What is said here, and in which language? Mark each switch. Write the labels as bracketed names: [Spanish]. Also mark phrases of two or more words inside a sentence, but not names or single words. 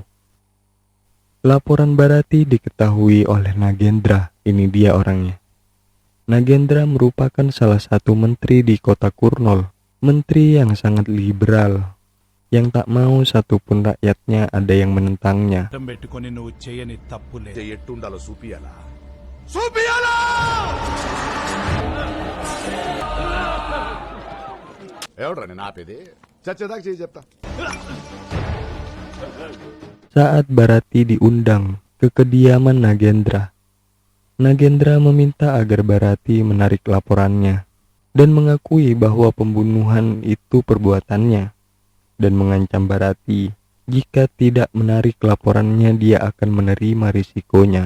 [Indonesian] Laporan Bharati diketahui oleh Nagendra. Ini dia orangnya. Nagendra merupakan salah satu menteri di kota Kurnol. Menteri yang sangat liberal, yang tak mau satupun rakyatnya ada yang menentangnya. [Telugu] పెట్టుకొని నువ్వు చేయని తప్పులే. ఎట్టుండాలో చూపియాలా? చూపియాలా ఎవడ్రా నేను ఆపేది చచ్చేదాకా చేయి చెప్తా. [Indonesian] Saat Barati diundang ke kediaman Nagendra, Nagendra meminta agar Barati menarik laporannya dan mengakui bahwa pembunuhan itu perbuatannya, dan mengancam Barati jika tidak menarik laporannya dia akan menerima risikonya.